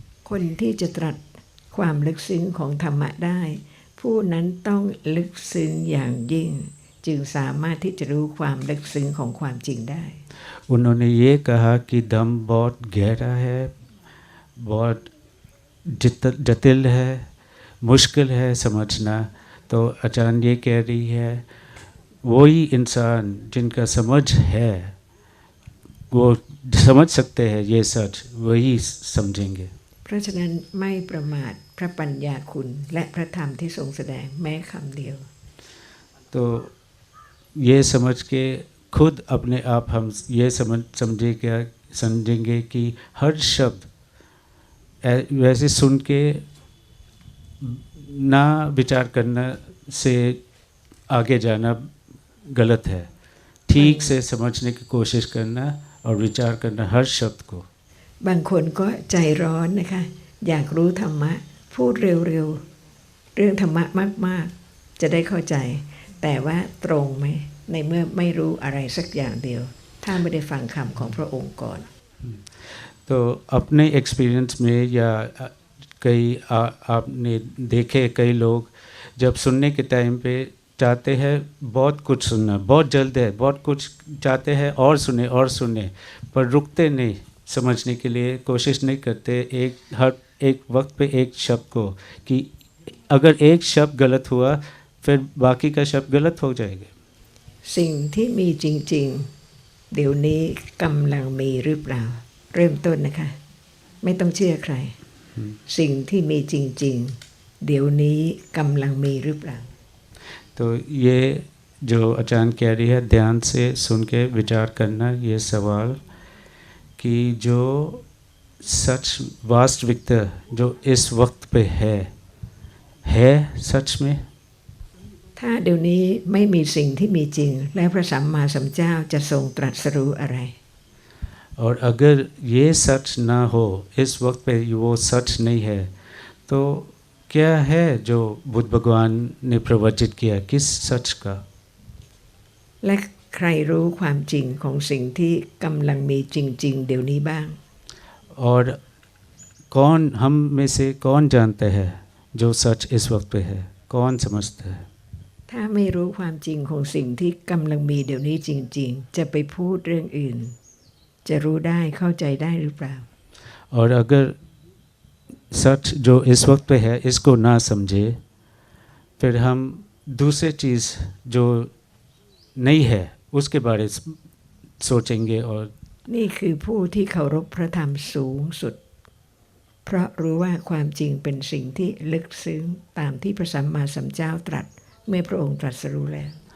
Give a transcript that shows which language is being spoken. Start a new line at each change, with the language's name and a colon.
Thai: คนที่จะตรัสความลึกซึ้งของธรรมะได้ผู้นั้นต้องลึกซึ้งอย่างยิ่งจึงสามารถที่จะรู้ความลึกซึ้งของความจริงได้
Hindi: उन्होंने ये कहा कि धम्म बहुत गहरा है, बहुत जटिल है, मुश्किल है समझना। तो आचार्य ये कह रही है वही इंसान जिनका समझ है वो समझ सकते हैं ये सच, वही समझेंगे।
Thai: เพราะฉะนั้นไม่ประมาทพระปัญญาคุณและพระธรรมที่ทรงแสดงแม้คำเดียว
Hindi: तो ये समझ के खुद अपने आप हम ये समझे समझेंगे कि हर शब्द वैसे सुन के ना विचार करना से आगे जाना गलत है। ठीक से समझने की कोशिश करना और विचार करना हर शब्द को।
Thai: บางคนก็ใจร้อนนะคะอยากรู้ธรรมะพูดเร็วๆเรื่องธรรมะมากๆจะได้เข้าใจแต่ว่าตรงไหมในเมื่อไม่รู้อะไรสักอย่างเดียวถ้าไม่ได้ฟังคำของพระองค์ก่อน
Hindi: तो अपने एक्सपीरियंस में या कई आपने देखे कई लोग जब सुनने के टाइम पे चाहते हैं बहुत कुछ सुनना, बहुत जल्द है, बहुत कुछ चाहते हैं और सुने पर रुकते नहीं, समझने के लिए कोशिश नहीं करते हर एक वक्त पे एक शब्द को कि अगर एक शब्द गलत हुआ फिर बाकी का शब्द गलत हो जाएगा।
Thai: สิ่งที่มีจริงๆเดี๋ยวนี้กำลังมีหรือเปล่าเริ่มต้นนะคะไม่ต้องเชื่อใครสิ่งที่มีจริงๆเดี๋ยวนี้กำลังมีหรือเปล่า
Hindi: तो ये जो अचानक कह रही है ध्यान से सुन के विचार करना ये सवाल कि जो सच वास्तविकता जो इस वक्त पे है सच में
Thai: ถ้าเดี๋ยวนี้ไม่มีสิ่งที่มีจริงแล้วพระสัมมาสัมพุทธเจ้าจะทรงตรัสรู้อะไร
Hindi: और अगर ये सच ना हो इस वक्त पे वो सच नहीं है तो क्या है जो बुद्ध भगवान ने प्रवचित किया किस सच का
Thai: และใครรู้ความจริงของสิ่งที่กำลังมีจริงๆเดี๋ยวนี้บ้าง
Hindi: और कौन हम में से कौन जानते हैं जो सच इस वक्त पे है कौन समझता है
Thai: ถ้าไม่รู้ความจริงของสิ่งที่กำลังมีเดี๋ยวนี้จริงๆจะไปพูดเรื่องอื่นจะรู้ได้เข้าใจได้หรือเปล่า
Hindi: और अगर सच जो इस वक्त पे है इसको ना समझे फिर हम दूसरे चीज़ जो नहीं है उसके बारे सोचेंगे और
Thai: นี่คือผู้ที่เคารพพระธรรมสูงสุดเพราะรู้ว่าความจริงเป็นสิ่งที่ลึกซึ้งตามที่พระสัมมาสัมพุทธเจ้าตรัสเมื่อพระองค์ตรัสรู้แล้ว